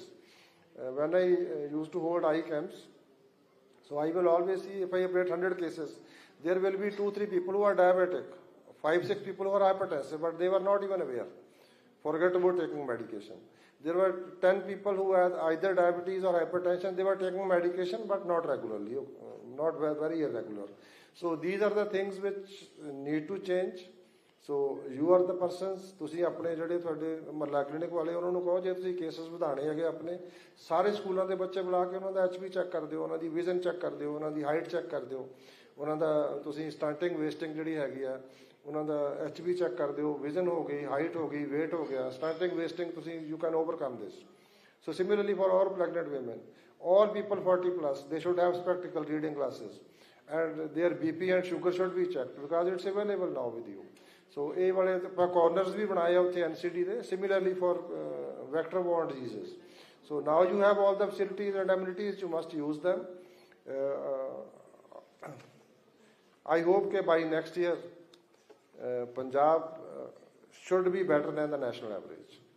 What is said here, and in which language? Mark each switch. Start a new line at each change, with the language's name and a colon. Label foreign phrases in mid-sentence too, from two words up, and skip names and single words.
English: When I used to hold eye camps, so I will always see, if I operate 100 cases, there will be 2-3 people who are diabetic, 5-6 people who are hypertensive, but they were not even aware. Forget about taking medication. There were 10 people who had either diabetes or hypertension. They were taking medication, but not regularly, not very irregular. So these are the things which need to change. So you are the persons,
Punjabi: ਤੁਸੀਂ ਆਪਣੇ ਜਿਹੜੇ ਤੁਹਾਡੇ ਮਹੱਲਾ ਕਲੀਨਿਕ ਵਾਲੇ ਉਹਨਾਂ ਨੂੰ ਕਹੋ ਜੇ ਤੁਸੀਂ ਕੇਸਸ ਵਧਾਣੇ ਹੈਗੇ ਆਪਣੇ ਸਾਰੇ ਸਕੂਲਾਂ ਦੇ ਬੱਚੇ ਬੁਲਾ ਕੇ ਉਹਨਾਂ ਦਾ
English: HP check
Punjabi: ਕਰ ਦਿਓ, ਉਹਨਾਂ ਦੀ
English: vision check
Punjabi: ਕਰ ਦਿਓ, ਉਹਨਾਂ ਦੀ
English: height check
Punjabi: ਕਰ ਦਿਓ, ਉਹਨਾਂ ਦਾ ਤੁਸੀਂ
English: stunting wasting
Punjabi: ਜਿਹੜੀ ਹੈਗੀ ਆ ਉਹਨਾਂ ਦਾ
English: HP check
Punjabi: ਕਰ ਦਿਓ, ਵਿਜ਼ਨ ਹੋ ਗਈ, ਹਾਈਟ ਹੋ ਗਈ, weight ਹੋ ਗਿਆ,
English: stunting wasting
Punjabi: ਤੁਸੀਂ
English: you can overcome this. So similarly for all pregnant women, all people 40+, they should have spectacle reading glasses, and their BP and sugar should be checked because it's available now with you.
Punjabi: So ਇਹ ਵਾਲੇ ਆਪਾਂ corners ਵੀ ਬਣਾਏ ਆ ਉੱਥੇ NCD ਦੇ,
English: similarly for vector-borne diseases. So now you have all the facilities and amenities, you must use them. I hope that by next year Punjab should be better than the national average.